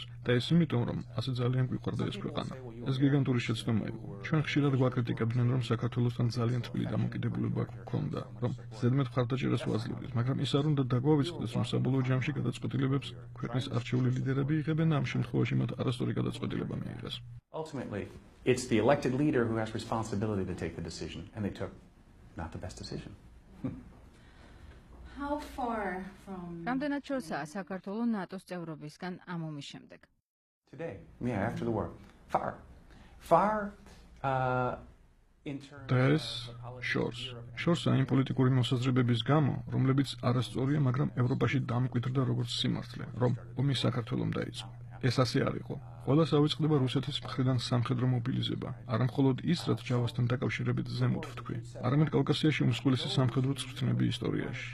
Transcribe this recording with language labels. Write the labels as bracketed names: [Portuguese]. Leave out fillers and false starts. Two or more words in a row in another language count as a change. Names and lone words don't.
[Georgian] და ეს იმიტომ, რომ ასე ძალიან გვიყვარდა ეს ქვეყანა. ეს გიგანტური შეცდომა იყო. ჩვენ ხშირად გვაკრიტიკებდნენ, რომ საქართველოსთან ძალიან თბილი დამოკიდებულება გვქონდა, რომ ზედმეტ მხარდაჭერას ვაძლევდით, მაგრამ ის არ უნდა დაგვავიწყდეს, რომ საბოლოო ჯამში გადაწყვეტილებებს ქვეყნის არჩეული ლიდერები იღებენ და ამ შემთხვევაში მათ არასწორი გადაწყვეტილება მიიღეს. [English] Ultimately, it's the elected leader who has responsibility to take the decision, and they took not the best decision. How far from [Georgian] რამდენად შორსაა საქართველო ნატოს წევრობისგან ამ ომის შემდეგ? [English] Today, yeah, after the war, far in terms [Georgian] და ეს შორსა იმ პოლიტიკური მოსაზრებების გამო, რომლებიც არასწორია, მაგრამ ევროპაში დამკვიდრდა როგორც სიმართლე, რომ ომი საქართველომ დაიწყო. ეს ასე არ იყო. ყველას ავიწყდება რუსეთის მხრიდან სამხედრო მობილიზება, არა მხოლოდ ის, რაც ჯავასთან დაკავშირებით ზემოთ ვთქვი, არამედ კავკასიაში უმსხვილესი სამხედრო წვრთნები ისტორიაში.